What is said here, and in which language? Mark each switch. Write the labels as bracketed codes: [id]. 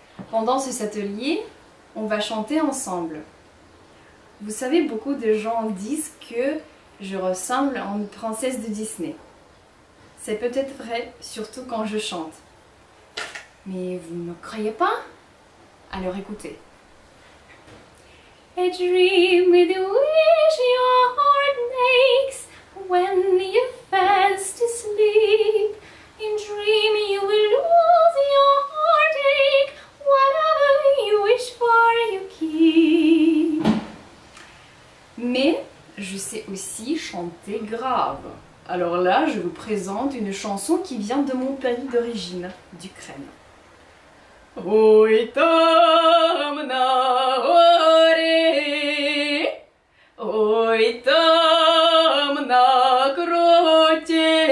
[fr] Pendant cet atelier, on va chanter ensemble. Vous savez, beaucoup de gens disent que je ressemble à une princesse de Disney. C'est peut-être vrai, surtout quand je chante. Mais vous ne me croyez pas? Alors écoutez. [en] A dream with a wish your heart makes when you're fast asleep. In dream you will lose your heartache. Whatever you wish for you keep. [fr] Mais je sais aussi chanter grave. Alors là, je vous présente une chanson qui vient de mon pays d'origine, d'Ukraine. [uk] Ой, там на горі, ой, там на круті.